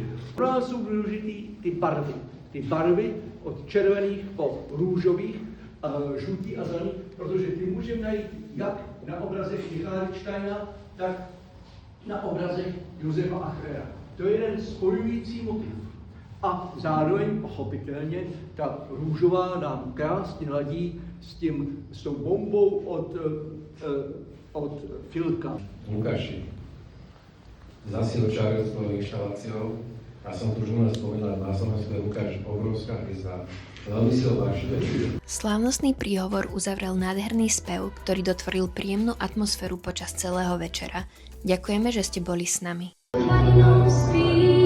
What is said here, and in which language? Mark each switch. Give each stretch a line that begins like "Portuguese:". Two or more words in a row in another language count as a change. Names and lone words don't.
Czech: Pro nás jsou důležitý ty barvy. Ty barvy od červených po růžových, žlutý a zelený, protože ty můžeme najít jak na obrazech Michala Richtejna, tak na obrazech Josefa Achrera. To je jeden spojující motiv. A zároveň, pochopitelně, ta růžová nám krásně ladí s tou bombou od Filka.
Slovak: Lukáši, zase očaril s tvojou inštaláciou a som tu už len spomínal, na Slovensku je Lukáš obrovská hviezda. Veľmi si ho vážim. Slávnostný príhovor uzavrel nádherný spev, ktorý dotvoril príjemnú atmosféru počas celého večera. Ďakujeme, že ste boli s nami.